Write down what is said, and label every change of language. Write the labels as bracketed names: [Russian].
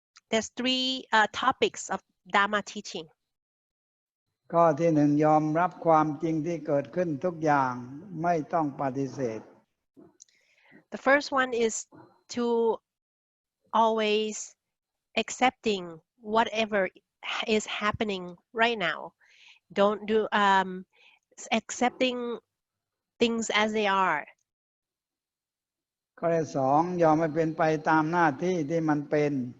[English] There's 3 topics of Dharma teaching. [Thai] ข้อที่1ยอมรับความจริงที่เกิดขึ้นทุกอย่างไม่ต้องปฏิเสธ [English] The first one is to always accepting whatever is happening right now. Don't do accepting things as they are. [Thai] ข้อที่2ยอมให้เป็นไปตามหน้าที่ที่มันเป็น